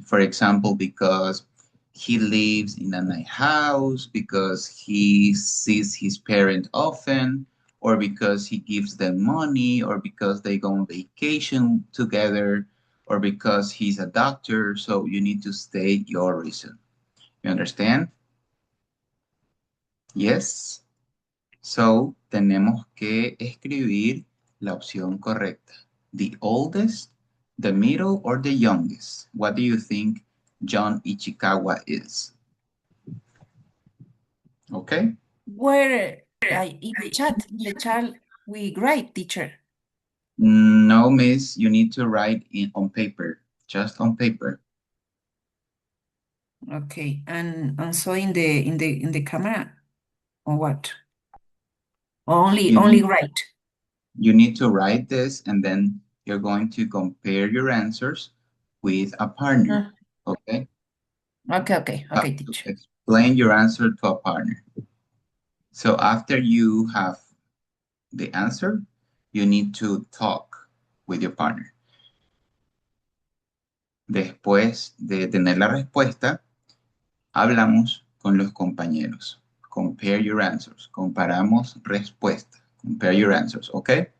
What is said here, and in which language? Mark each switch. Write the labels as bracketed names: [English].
[English] For example, because he lives in a nice house, because he sees his parent often, or because he gives them money, or because they go on vacation together, or because he's a doctor. So you need to state your reason. You understand? Yes. So [Spanish] tenemos que escribir la opción correcta. [English] The oldest, the middle, or the youngest? What do you think John Ichikawa is? Okay. Where in the chat, we write, teacher. No, miss, you need to write on paper, just on paper. Okay, and so in the camera, or what? Only write. You need to write this, and then you're going to compare your answers with a partner. Okay. Okay, teacher. Explain your answer to a partner. So after you have the answer, you need to talk with your partner. [Spanish] Después de tener la respuesta, hablamos con los compañeros. [English] Compare your answers. [Spanish] Comparamos respuestas. [English] Compare your answers, ¿ok?